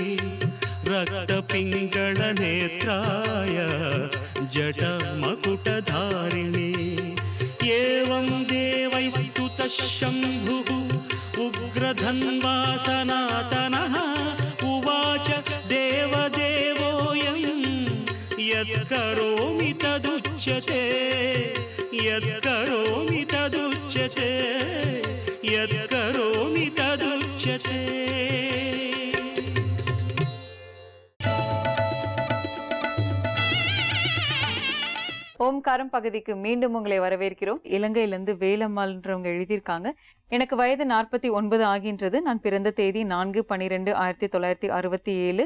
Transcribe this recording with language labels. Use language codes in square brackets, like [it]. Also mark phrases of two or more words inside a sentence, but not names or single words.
[sa] रक्तपिङ्गळनेत्राय जटामकुटधारिणे एवं देवैस्तुतः शम्भुः उग्रधन्वा सनातनः उवाच देवदेवोऽयं यत्करोमि तदुच्यते यत्करोमि तदुच्यते यत्करोमि तदुच्यते. [ta] ஓம்காரம் பகுதிக்கு மீண்டும் உங்களை வரவேற்கிறோம். இலங்கையிலிருந்து வேலம்மாள்ன்றவங்க எழுதியிருக்காங்க. எனக்கு வயது 49 ஆகின்றது. நான் பிறந்த தேதி 4/12/1967.